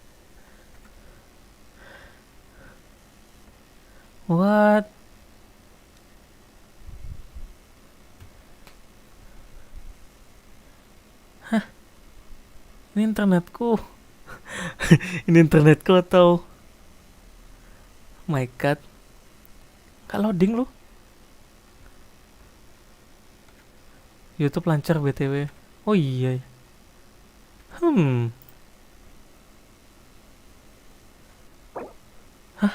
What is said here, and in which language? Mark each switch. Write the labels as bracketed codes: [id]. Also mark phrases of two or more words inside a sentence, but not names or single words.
[en] What? Hah? [id] Ini internetku. Ini internetku atau? [en] My God. [id] Gak loading loh. YouTube lancar BTW. Oh iya. Hah?